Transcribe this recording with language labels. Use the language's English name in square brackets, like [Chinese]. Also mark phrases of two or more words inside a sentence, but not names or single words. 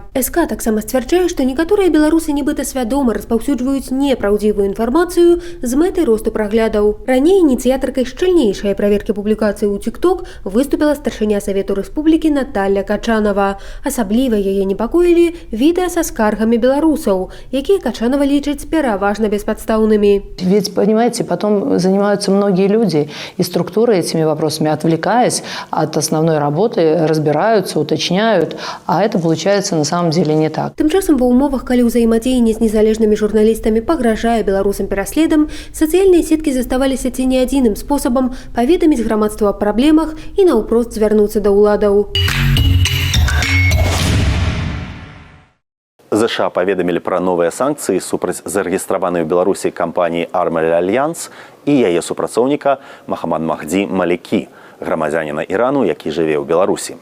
[Belarusian] СК таксама сцвярджае, што некаторыя беларусы нібыта свядома распаўсюджваюць непраўдзівую інфармацыю з мэтай росту праглядаў. Раней ініцыятаркай шчыльнейшай праверкі публікацыі ў TikTok выступіла старшыня Савету Рэспублікі Наталья Качанова. Асабліва яе непакоілі відэа са скаргамі беларусаў, якія Качанова лічыць пераважна бесподстаўнымі. [Russian] Ведь, понимаете, потом занимаются многие люди, и структуры этими вопросами, отвлекаясь от основной работы, разбираются, уточняют, а это получается на самом деле не так. [Belarusian] Тым часам ва ўмовах, калі ўзаемадзеянне з незалежнымі журналістамі пагражае беларусам пераследам, сацыяльныя сеткі заставаліся ці не адзіным спосабам паведаміць грамадству аб праблемах і наўпрост звярнуцца да ўладаў. ЗША паведамілі пра новыя санкцыі супраць зарэгістраванай у Беларусі кампаніі «Армель Альянс» і яе супрацоўніка Махамад Махді Малекі, грамадзяніна Ірану, які жыве ў Беларусі.